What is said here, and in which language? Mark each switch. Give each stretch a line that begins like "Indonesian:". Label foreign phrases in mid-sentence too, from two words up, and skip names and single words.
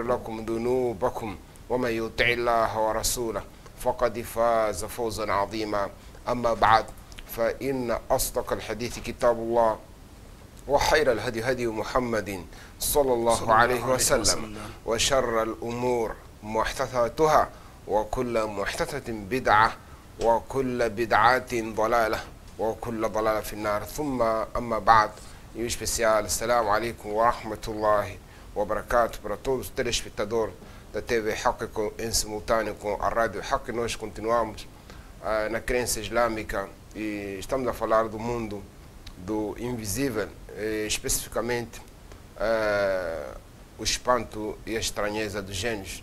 Arabic: لكم ذنوبكم ومن يطع الله ورسوله فقد فاز فوزا عظيما أما بعد فإن أصدق الحديث كتاب الله وخير الهدي هدي محمد صلى الله عليه وسلم وشر الأمور محدثاتها وكل محدثة بدعة وكل بدعة ضلالة وكل ضلالة في النار ثم أما بعد.
Portuguese: Em especial,
Arabic: السلام عليكم ورحمة الله وبركاته
Portuguese: para todos os telespectadores da TV Hack em simultâneo com a Rádio Hack. Nós continuamos na crença islâmica e estamos a falar do mundo do invisível, especificamente o espanto e a estranheza dos gênios.